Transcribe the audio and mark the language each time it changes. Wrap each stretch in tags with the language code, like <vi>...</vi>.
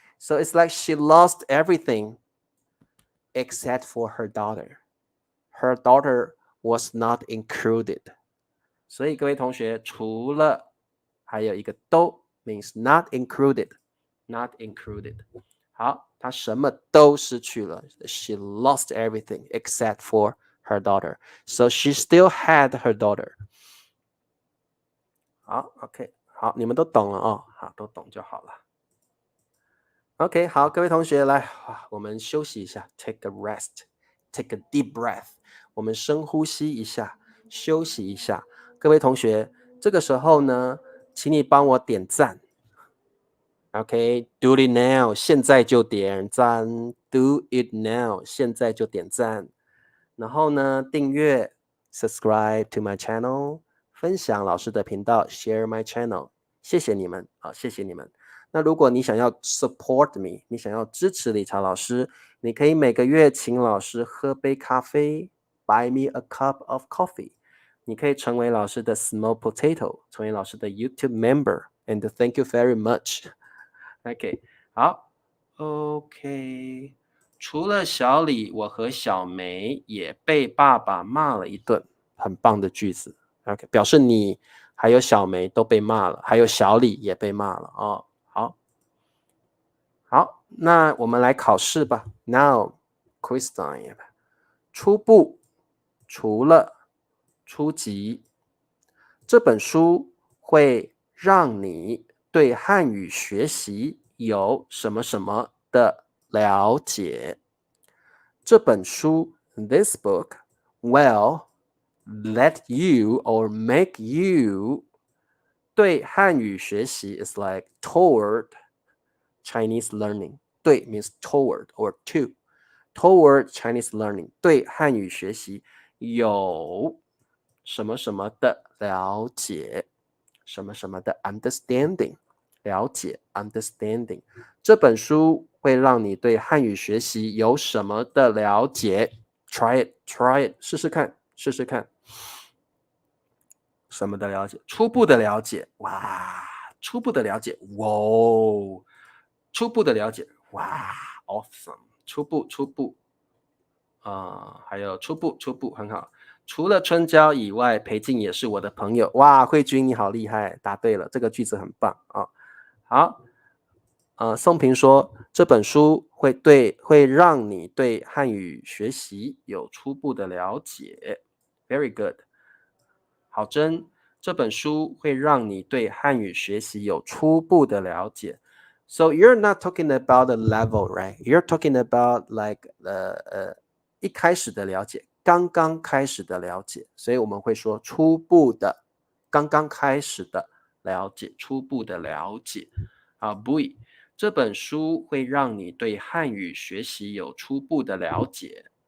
<en>So it's like she lost everything except for her daughter. Her daughter was not included.</en> <zh>所以各位同学，除了还有一个都</zh> <en>means not included, not included.</en> <zh>好，她什么都失去了。</zh> <en>She lost everything except for her daughter. So she still had her daughter.</en> <zh>好 ，OK， 好，你们都懂了好，都懂就好了。 OK， 好，各位同学来，我们休息一下 ，</zh> <en>take a rest，take a deep breath，</en> <zh>我们深呼吸一下，休息一下。各位同学，这个时候呢，请你帮我点赞。</zh> <en>OK, do it now,</en> <zh>现在就点赞。</zh> <en>Do it now,</en> <zh>现在就点赞。然后呢，订阅</zh> <en>subscribe to my channel,</en> <zh>分享老师的频道</zh> <en>share my channel.</en> <zh>谢谢你们啊，谢谢你们。那如果你想要</zh> <en>support me,</en> <zh>你想要支持理查老师，你可以每个月请老师喝杯咖啡</zh> <en>buy me a cup of coffee.</en> <zh>你可以成为老师的</zh> <en>small potato,</en> <zh>成为老师的 YouTube member.</zh> <en>And thank you very much.OK, 好 ，OK。</en> <zh>除了小李，我和小梅也被爸爸骂了一顿，很棒的句子。 OK， 表示你还有小梅都被骂了，还有小李也被骂了哦。好，那我们来考试吧。</zh> <en>Now, quiz time。</en> <zh>初步，除了，初级。这本书会让你对汉语学习有什么什么的了解。这本书</zh> <en>this book will let you or make you</en> <zh>对汉语学习</zh> <en>is like toward Chinese learning. 对 means toward or toward Chinese learning.</en> <zh>对汉语学习有什么什么的了解，什么什么的 understanding， 了解 understanding。这本书会让你对汉语学习有什么的了解 ？</zh> <en>Try it，</en> <zh>试试看，试试看。什么的了解？初步的了解，哇，初步的了解，哇，初步的了解，哇 ，awesome， 初步，还有初步很好。除了春娇以外，裴静也是我的朋友。哇，慧君你好厉害，答对了，这个句子很棒啊。好，宋平说这本书会让你对汉语学习有初步的了解。</zh> <en>Very good。</en> <zh>好真，这本书会让你对汉语学习有初步的了解。</zh> <en>So you're not talking about the level, right? You're talking about like</en> <zh>一开始的了解，刚刚开始的了解，所以我们会说初步的，刚刚开始的了解，初步的了解。啊，不，这本书会让你对汉语学习有初步的了解。</zh>